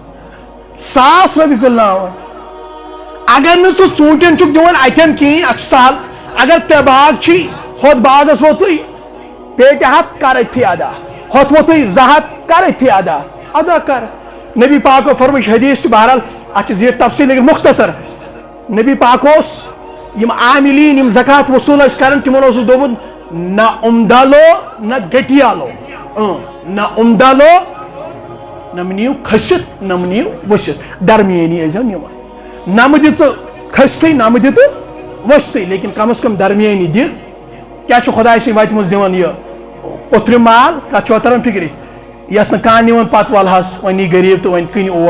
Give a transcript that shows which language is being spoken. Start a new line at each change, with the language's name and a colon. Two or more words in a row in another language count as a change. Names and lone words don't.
Kashmiri: 1,000 رۄپیہِ پِلناوان اگر نہٕ ژٕ ژوٗنٛٹھٮ۪ن چھُکھ دِوان اتٮ۪ن کِہیٖنۍ اَتھ چھُ سہل اگر ژےٚ باغ چھُے ہۄتھ باغس ووتُے پیٹہِ 100 کر أتھی ادا ہۄتھ ووتُے 200 کر أتھی ادا کر نبی پاکو فرمٲیش حدیث چھِ بہرحال اتھ چھِ زیٖٹھ تفصیٖل لیکن مختصر نبی پاک اوس یِم عاملیٖن یِم زکات وصوٗل ٲسۍ کران تِمن اوسُس دوٚپمُت نہ عمدہ لو نہ گٹیا لو نہ عمدہ لو نہ نِیِو کھٔسِتھ نہ نِیِو ؤسِتھ درمیٲنی ٲسۍزیو نِوان نہ دِ ژٕ کھٔسۍتھٕے نہ دِ تہٕ ؤسۍتھٕے لیکن کم از کم درمیٲنی دِ کیٛاہ چھُ خۄداے سٕنٛدۍ وتہِ منٛز دِوان یہِ پوٚتھرِ مال کتھ چھُوا تران فِکرِ یتھ نہٕ کانٛہہ نِوان پتہٕ ول حظ وۄنۍ نی غریٖب تہٕ وۄنۍ کٕنہِ اور